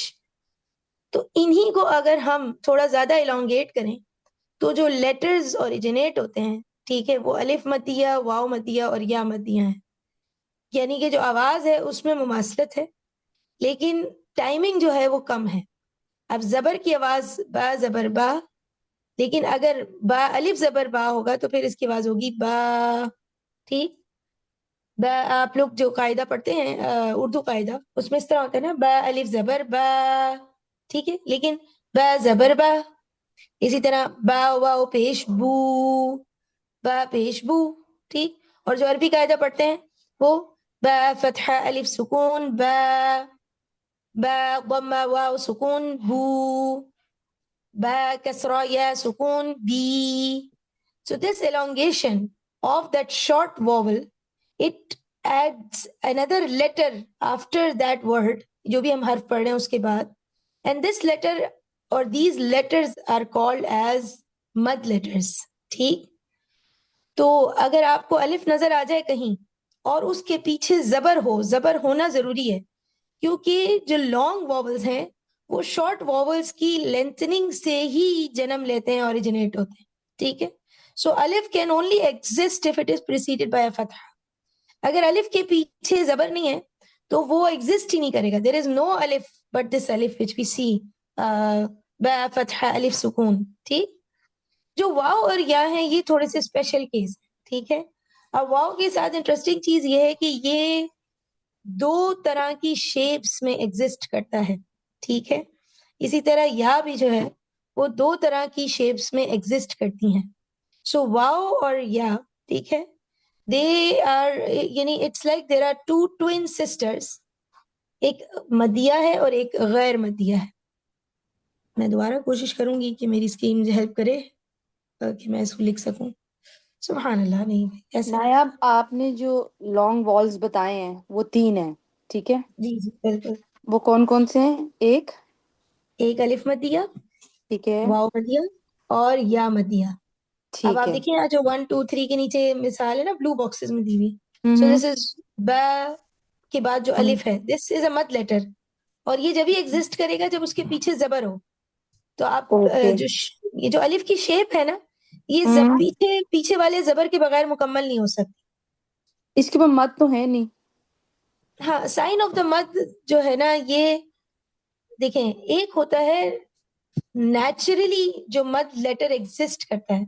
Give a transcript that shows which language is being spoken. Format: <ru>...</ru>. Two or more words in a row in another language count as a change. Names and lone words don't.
<ur>تو انہی کو اگر ہم تھوڑا زیادہ الانگیٹ کریں تو جو لیٹرز اوریجنیٹ ہوتے ہیں, ٹھیک ہے, وہ الف مدیہ, واو مدیہ اور یا مدیہ ہیں. یعنی کہ جو آواز ہے اس میں مماثلت ہے, لیکن ٹائمنگ جو ہے وہ کم ہے. اب زبر کی آواز با زبر با, لیکن اگر با الف زبر با ہوگا تو پھر اس کی آواز ہوگی با. ٹھیک, با آپ لوگ جو قاعدہ پڑھتے ہیں اردو قاعدہ, اس میں اس طرح ہوتا ہے نا, با الف زبر با, ٹھیک ہے, لیکن با زبر با. اسی طرح با واو پیش بو, با پیش بو. ٹھیک, اور جو عربی قاعدہ پڑھتے ہیں وہ با فتحہ الف سکون با, با ضمہ واو سکون بو, با kasra ya sukun B.</ur> <en>So this elongation of that short vowel, it adds another letter after that word,</en> <ur>جو بھی ہم حرف پڑھ رہے ہیں اس کے بعد,</ur> <en>and this letter or these letters are called as mud letters.</en> <ur>ٹھیک, تو اگر آپ کو الف نظر آ جائے کہیں اور اس کے پیچھے زبر ہو, زبر ہونا ضروری ہے کیونکہ جو</ur> <en>long vowels</en> <ur>ہیں وہ</ur> <en>short vowels</en> <ur>کی لینتھننگ سے ہی جنم لیتے ہیں, اوریجنیٹ ہوتے ہیں. ٹھیک ہے,</ur> <en>so الف can only exist if it is preceded by a فتح.</en> <ur>اگر الف کے پیچھے زبر نہیں ہے تو وہ ایگزسٹ ہی نہیں کرے گا.</ur> <en>there is no الف but this الف which we see</en> <ur>با فتح الف سکون. ٹھیک, جو واو اور یا ہیں یہ تھوڑے سے اسپیشل کیس ہیں. ٹھیک ہے, اب واو کے ساتھ انٹرسٹنگ چیز یہ ہے کہ یہ دو طرح کی شیپس میں ایگزسٹ کرتا ہے. ٹھیک ہے, اسی طرح یا بھی جو ہے وہ دو طرح کی شیپس میں ایگزسٹ کرتی ہیں. سو واو اور یا, ٹھیک ہے,</ur> <en>they are,</en> <ur>یعنی</ur> <en>it's like there are two twin sisters,</en> <ur>ایک مدیہ ہے اور ایک غیر مدیہ ہے. میں دوبارہ کوشش کروں گی کہ میری اسکرین مجھے ہیلپ کرے کہ میں اس کو لکھ سکوں. سبحان اللہ, نہیں ایسا. نایاب آپ نے جو</ur> <en>long vowels</en> <ur>بتائے ہیں وہ 3 ہیں, ٹھیک ہے, جی جی بالکل. وہ کون کون سے ہیں؟ ایک ایک الف مدیہ, ٹھیک ہے, واو مدیہ اور یا مدیہ. اب ٹھیک آپ ہے, دیکھیں جو 1 2 3 کے نیچے مثال ہے نا</ur> <en>blue boxes</en> <ur>میں دی ہوئی. سو ہوں دس از با کے بعد جو ہوں الف ہے,</ur> <en>this is a مد letter,</en> <ur>اور یہ جب ہی ایگزسٹ کرے گا جب اس کے پیچھے زبر ہو. تو آپ اوکے, یہ جو الف کی شیپ ہے نا, یہ ہوں پیچھے والے زبر کے بغیر مکمل نہیں ہو سکتی. اس کے بعد مت تو ہے نہیں. ہاں,</ur> <en>sign of the مد</en> <ur>جو ہے نا, یہ دیکھیں ایک ہوتا ہے نیچرلی جو مد لیٹر ایگزسٹ کرتا ہے.</ur>